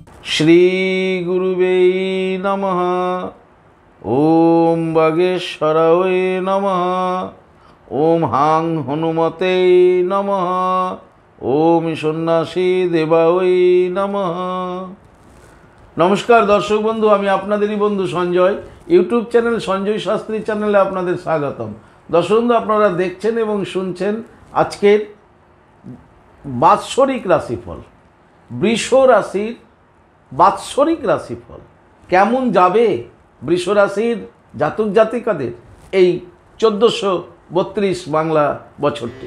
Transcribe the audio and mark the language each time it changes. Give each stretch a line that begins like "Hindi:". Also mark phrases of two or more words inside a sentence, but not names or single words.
Sanskrit: श्री गुरुवे नमः। ओम बागेश्वराय नमः। ओम हां हनुमते नमः। ओम सन्यासी देवाय नमः।
Bangla: নমস্কার দর্শক বন্ধু, আমি আপনাদেরই বন্ধু সঞ্জয়। ইউটিউব চ্যানেল সঞ্জয় শাস্ত্রী চ্যানেলে আপনাদের স্বাগতম। দর্শক বন্ধু, আপনারা দেখছেন এবং শুনছেন আজকের বাৎসরিক রাশিফল, বৃষ রাশির বাৎসরিক রাশিফল কেমন যাবে বৃষ রাশির জাতক জাতিকাদের এই 1432 বাংলা বছরটি।